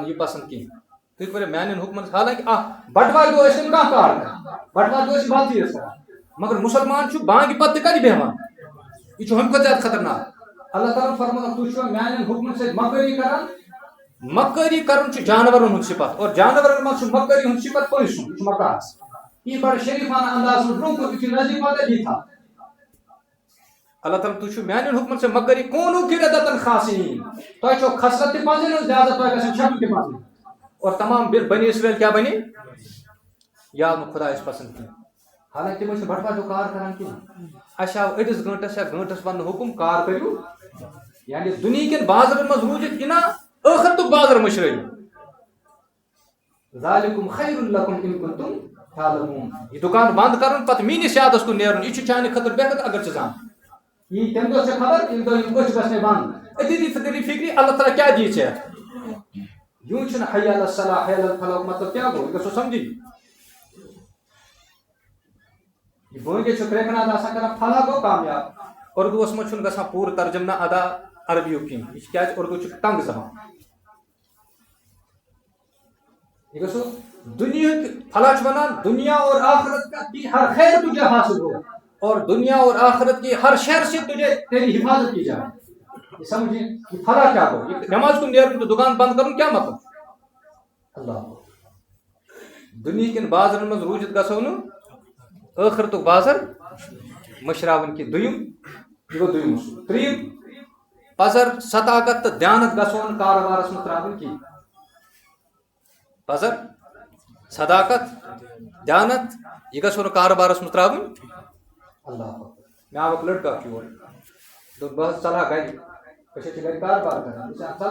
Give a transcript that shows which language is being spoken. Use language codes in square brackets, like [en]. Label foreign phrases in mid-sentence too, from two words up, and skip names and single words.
[ks] نہٕ یہِ پسنٛد کینٛہہ تُہۍ کٔرِو میانٮ۪ن حُکمن حالانکہِ بٹوارِ دۄہ ٲسۍ نہٕ کانٛہہ کار کران بٹوارِ دۄہ ٲسۍ بنٛدٕے ٲسۍ کران مگر مُسلمان چھُ بانگہِ پتہٕ تہِ کتہِ بیٚہوان یہ ہُمہِ کھۄتہٕ زیادٕ خطرناک اللہ تعالیٰ فرموو تُہۍ چھِوا میانٮ۪ن حُکمن سۭتۍ مکٲری کران مکٲری کرُن چھُ جانورن ہُنٛد صفت اور جانورن منٛز چھُ مکٲری ہُنٛد صفت پٔژھۍ سُنٛد یہِ چھُ مکاس یہِ بڑٕ شریفانہ انداز منٛز برونٛہہ کُن یُتھُے نزدیٖک واتہِ یہِ تھا اللہ تعالیٰ تُہۍ چھِو میانٮ۪ن حُکمن سۭتۍ مکٲری [ar] کوٗنوٗ قِرَدَتَن خاسیٖن [ks] تۄہہِ چھو خسرت تہِ پنٛزٕنۍ ہٕنٛز لہٰذا تۄہہِ گژھن شکل تہِ پنٛزٕنۍ اور تمام بنی اسرائیل کیٛاہ بنے یہِ آو نہٕ خۄدایَس پسنٛد کینٛہہ حالانکہِ تِم ٲسۍ نہٕ بٹوارِ دۄہ کار کران کینٛہہ اَسہِ آو أڑِس گٲنٛٹس یا گٲنٛٹس وننہٕ حُکم کار کٔرِو یعنی دُنہیٖکٮ۪ن بازرن منٛز روٗزِتھ یہِ نہ ٲخرتُک بازر مٔشرٲیِو [ar] ذالِکُم خیر لکم اِن کنتم تعلمون [ks] یہِ دُکان بنٛد کرُن پتہٕ میٲنِس یادس کُن نیرُن یہِ چھُ چانہِ خٲطرٕ بہتر اگر ژٕ زان یی تمہِ دۄہ ژےٚ خبر ییٚمہِ دۄہ یِم أچھ گژھنے بنٛد أتی دی فِکرِ اللہ تعالیٰ کیٛاہ دِی ژےٚ یوٗں چھُنہٕ [ar] حی علی الصلاح حی علی الفلاح [ks] مطلب کیٛاہ گوٚو یہِ گژھو سمجھِنۍ یہ بٲنگے چھُ کرٛٮ۪کہٕ آسان کران فلاح گوٚو کامیاب اردوٗوس منٛز چھُنہٕ گژھان پوٗرٕ ترجُمہٕ نہ ادا عربیُک کینٛہہ یہِ چھِ کیٛازِ اردوٗ چھُ تنگ زبان یہ گژھو دنیاہُک فلاح چھُ ونان [ur] دنیا اور آخرت کا ہر خیر تجھے حاصل ہو اور دنیا اور آخرت کی ہر شر سے تجھے تیری حفاظت کی جائے یہ سمجھیں یہ فلاح کیا ہو [ks] یہ نماز کن نیرُن تو دکان بند کرُن کیا مطلب اللہ دنیا کٮ۪ن بازرن منٛز روٗزِتھ گژھو نہٕ ٲخرتُک بازر مٔشراوٕنۍ کینٛہہ دوٚیِم یہِ گوٚو دوٚیِم اصوٗل ترٛیٚیِم پزر صداقت تہٕ دیانت گژھو نہٕ کارٕبارس منٛز ترٛاوٕنۍ کینٛہہ پزر صداقت دیانت یہِ گژھو نہٕ کارٕبارس منٛز ترٛاوٕنۍ اللہ مےٚ آو اکھ لڑکہٕ اکھ یور دوٚپ بہٕ حظ ژلہا گرِ أسۍ حظ چھِ گرِ کاربار کران بہٕ چھُس